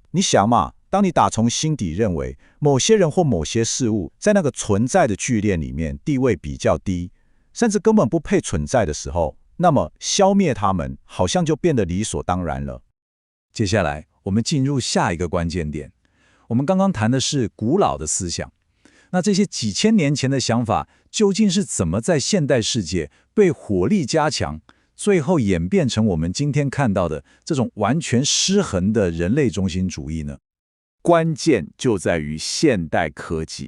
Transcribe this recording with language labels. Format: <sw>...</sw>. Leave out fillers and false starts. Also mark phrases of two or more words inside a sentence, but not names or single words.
<zh>你想嘛，當你打從心底認為某些人或某些事物在那個存在的聚鏈裡面地位比較低，甚至根本不配存在的時候，那麼消滅他們好像就變得理所當然了。接下來我們進入下一個關鍵點。我們剛剛談的是古老的思想，那這些幾千年前的想法究竟是怎麼在現代世界被火力加強，最後演變成我們今天看到的這種完全失衡的人類中心主義呢？關鍵就在於現代科技。</zh>